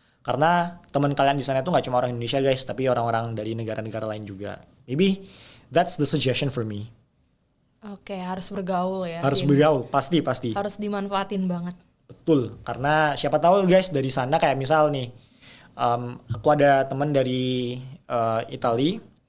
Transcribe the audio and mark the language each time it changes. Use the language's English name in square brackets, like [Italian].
[Indonesian] Karena teman kalian di sana itu nggak cuma orang Indonesia guys, tapi orang-orang dari negara-negara lain juga. [English] Maybe that's the suggestion for me. [Indonesian] Oke, harus bergaul ya. Harus Di bergaul, pasti. Harus dimanfaatin banget. Betul, karena siapa tahu guys dari sana kayak misal nih, aku ada teman dari Italy.